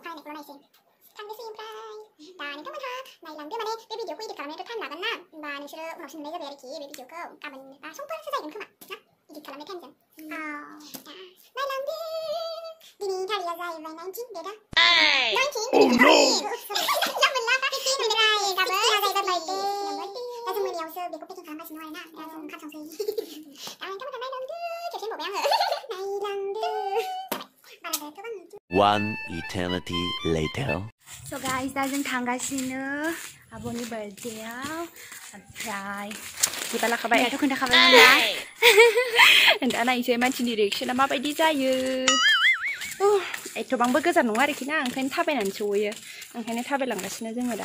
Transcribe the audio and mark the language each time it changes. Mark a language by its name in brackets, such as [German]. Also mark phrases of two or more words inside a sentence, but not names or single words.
[Bodo] अखानायैखौल' नायसै थांनोसै ओमफ्राय दा नोंथांमोनहा नायलांदो माने बे भिडिअखौ इडिट खालामनायाथ' टाइम लागोन ना होमबा नोंसोरो उनावसो नुनाय जाबाय आरोखि बे भिडिअखौ गाबोन बा समफोरसो जागोन खोमा ना इडिट खालामनाय टाइमजों नायलांदो दिनै थारिखआ जाहैबाय 19 डेटआ 19 गाबोन ला गाबोन जाहैबाय बार्थडे दा जों मोनायावसो बेखौ पेकिं खालामगासिनो आरोना दा जों ओंखाम संसै दा नोंथांमोनहा नायलांदो खेबसे होनबावबाय आङो नायलांदो [English] One eternity later. So guys, [Bodo] दा जों थांगासिनो आब'नि बार्थडेआव ओमफ्राय kita लाखाबाय दाथ' खोन्थाखाबाय नालाय दा नायसै मानसिनि रिएक्सना माबायदि जायो एथ'बांबो गोजान नङा आरोखि ना ओंखायनो थाबायनानै सहैयो ओंखायनो थाबायलांगासिनो जोङो दा